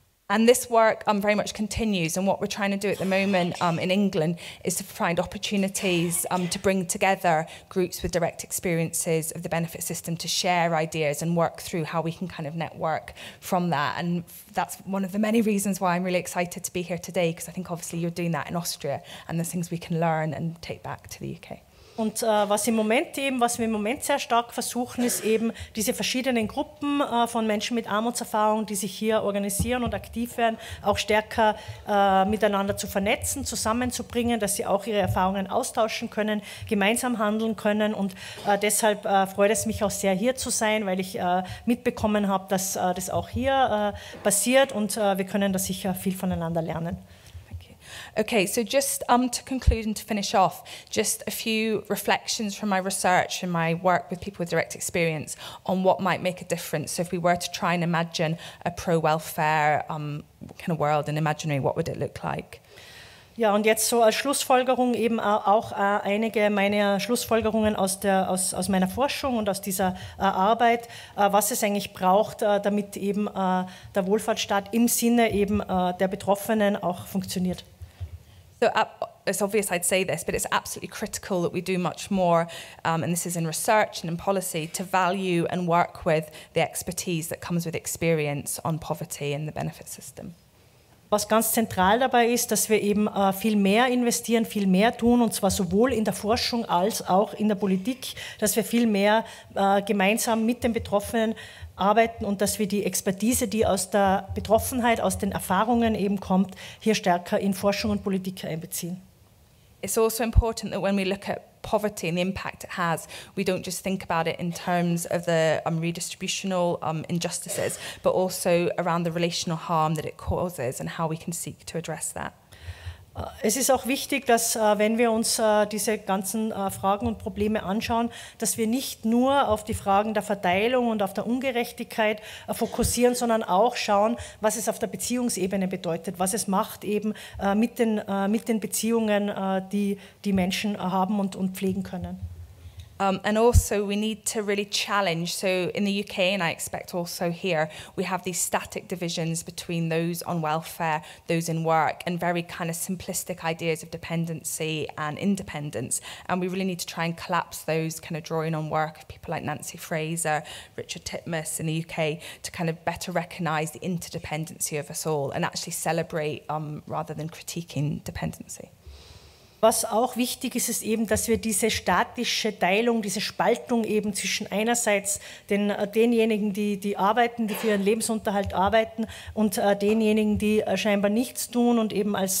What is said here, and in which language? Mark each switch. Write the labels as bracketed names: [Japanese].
[English] And this work very much continues, and what we're trying to do at the moment in England is to find opportunities to bring together groups with direct experiences of the benefit system to share ideas and work through how we can kind of network from that. And that's one of the many reasons why I'm really excited to be here today, because I think obviously you're doing that in Austria, and there's things we can learn and take back to the UK. [German] Und was wir im Moment sehr stark versuchen, ist eben diese verschiedenen Gruppen von Menschen mit Armutserfahrung, die sich hier organisieren und aktiv werden, auch stärker miteinander zu vernetzen, zusammenzubringen, dass sie auch ihre Erfahrungen austauschen können, gemeinsam handeln können. Und deshalb freut es mich auch sehr, hier zu sein, weil ich mitbekommen habe, dass das auch hier passiert, und wir können da sicher viel voneinander lernen. [English] Okay, so just to conclude and to finish off, just a few reflections from my research and my work with people with direct experience on what might make a difference. So if we were to try and imagine a pro-welfare kind of world and imaginary, what would it look like? [German] Ja, und jetzt so als Schlussfolgerung eben auch einige meiner Schlussfolgerungen aus meiner Forschung und aus dieser Arbeit, was es eigentlich braucht, damit eben der Wohlfahrtsstaat im Sinne eben der Betroffenen auch funktioniert. [English] So it's obvious I'd say this, but it's absolutely critical that we do much more, and this is in research and in policy, to value and work with the expertise that comes with experience on poverty and the benefit system. [German] Was ganz zentral dabei ist, dass wir eben viel mehr investieren, viel mehr tun, und zwar sowohl in der Forschung als auch in der Politik, dass wir viel mehr gemeinsam mit den Betroffenen arbeiten und dass wir die Expertise, die aus der Betroffenheit, aus den Erfahrungen eben kommt, hier stärker in Forschung und Politik einbeziehen. [English] It's also important that when we look at poverty and the impact it has, we don't just think about it in terms of the redistributional injustices, but also around the relational harm that it causes and how we can seek to address that. [German] Es ist auch wichtig, dass, wenn wir uns diese ganzen Fragen und Probleme anschauen, dass wir nicht nur auf die Fragen der Verteilung und auf der Ungerechtigkeit fokussieren, sondern auch schauen, was es auf der Beziehungsebene bedeutet, was es macht eben mit den Beziehungen, die Menschen haben und pflegen können. [English] And also we need to really challenge, so in the UK and I expect also here, we have these static divisions between those on welfare, those in work, and very kind of simplistic ideas of dependency and independence. And we really need to try and collapse those, kind of drawing on work of people like Nancy Fraser, Richard Titmuss in the UK, to kind of better recognise the interdependency of us all and actually celebrate rather than critiquing dependency. [German] Was auch wichtig ist, ist eben, dass wir diese statische Teilung, diese Spaltung eben zwischen einerseits denjenigen, die arbeiten, die für ihren Lebensunterhalt arbeiten, und denjenigen, die scheinbar nichts tun und eben